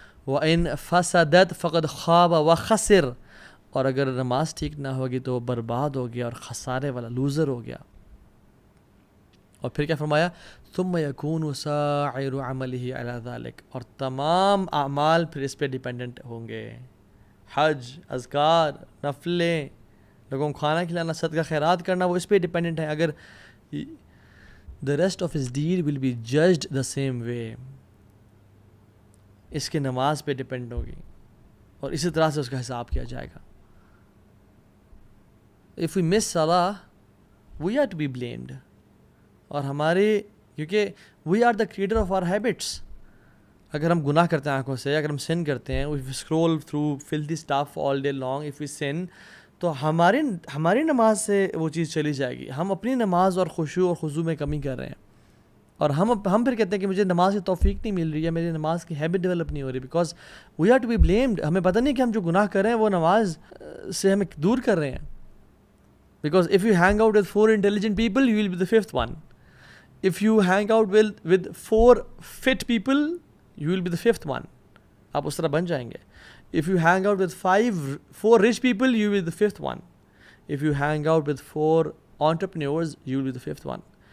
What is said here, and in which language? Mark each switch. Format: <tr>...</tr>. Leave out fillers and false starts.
<ar>وإن فسدت فقد خاب وخسر.</ar> <ur>اور اگر نماز ٹھیک نہ ہوگی تو وہ برباد ہو گیا اور خسارے والا لوزر ہو گیا. اور پھر کیا فرمایا؟</ur> <ar>ثم يكون سائر عمله على ذلك.</ar> <ur>اور تمام اعمال پھر اس پہ ڈیپینڈنٹ ہوں گے. حج، اذکار، نفلیں، لوگوں کو کھانا کھلانا، صدقہ خیرات کرنا، وہ اس پہ ڈیپینڈنٹ ہے. اگر</ur> <en>the rest of his deed will be judged the same way.</en> <ur>اس کی نماز پہ ڈیپینڈ ہوگی اور اسی طرح سے اس کا حساب کیا جائے گا.</ur> <en>If we miss salah, we are to be blamed.</en> <ur>اور ہمارے کیونکہ</ur> <en>we are the creator of our habits.</en> <ur>اگر ہم گناہ کرتے ہیں آنکھوں سے، اگر ہم sin کرتے ہیں،</ur> <en>if we scroll through filthy stuff all day long, if we sin,</en> <ur>تو ہماری نماز سے وہ چیز چلی جائے گی. ہم اپنی نماز اور خشوع اور خضوع میں کمی کر رہے ہیں، اور ہم پھر کہتے ہیں کہ مجھے نماز کی توفیق نہیں مل رہی ہے، میری نماز کی ہیبٹ ڈیولپ نہیں ہو رہی،</ur> <en>Because we are to be blamed.</en> <ur>ہمیں پتہ نہیں کہ ہم جو گناہ کر رہے ہیں وہ نماز سے ہمیں دور کر رہے ہیں.</ur> <en>Because if you hang out with 4 intelligent people, you will be the 5th one. If you hang out with 4 fit people, you will be the 5th one.</en> <ur>آپ اس طرح بن جائیں گے.</ur> <en>If you hang out with 4 rich people, you will be the 5th one. If you hang out with 4 entrepreneurs, you will be the 5th one.</en>